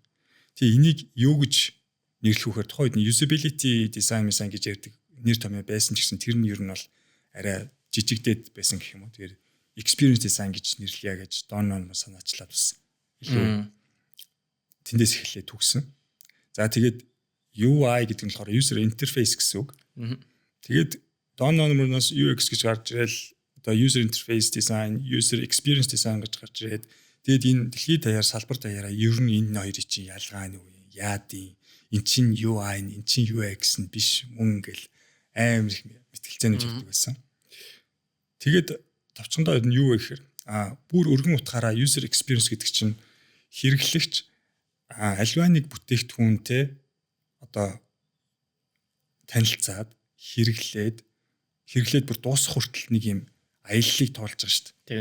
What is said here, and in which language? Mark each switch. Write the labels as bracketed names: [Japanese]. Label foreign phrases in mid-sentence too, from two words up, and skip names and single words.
[Mongolian] Тэгээ энийг юу гэж нэрлэхүүхээр тухайн үед [English] usability design [Mongolian] гэж ярьдаг нэр томьёо байсан ч гэсэн тэр нь ер нь бол арай жижигдээд байсан гэх юм уу. Тэгэхээр [English] experience design [Mongolian] гэж нэрлэе гэж Don Norman санаачлаад бас илүү тэндээс эхлээд төгсөн. За тэгээд UI гэдэг нь болохоор [English] user interface [Mongolian] гэсэн үг. Тэгээд Don Norman-аас UX гэж гарч ирэл одоо [English] user interface design, user experience design [Mongolian] гэж гарч ирээд тэгээд энэ дэлхийд даяар салбар даяараа ер нь энэ хоёрын чинь ялгаа нь юу юм? Яадын эн чин UI, эн чин UX нь биш мөн гэл амар их мэтгэлцээний хэлдэг байсан. Тэгээд товчондоо энэ юу вэ гэхээр бүр өргөн утгаараа [English] user experience [Mongolian] гэдэг чинь хэрэглэгч альва нэг бүтээгдэхүүнтэй одоо танилцаад хэрэглээд бүр дуусах хүртэл нэг юм аяллыг тоолж байгаа шүү дээ.